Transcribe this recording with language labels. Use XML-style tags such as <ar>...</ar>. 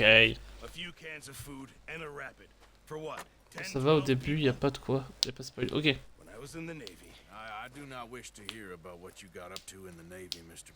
<en>A few cans of food and a rapid. For what?</en> <fr>ça va au début, y a pas de quoi, y a pas de spoil. Ok,</fr> <en>When I was in the Navy. I do not wish to hear about what you got up to in the Navy, Mr.</en>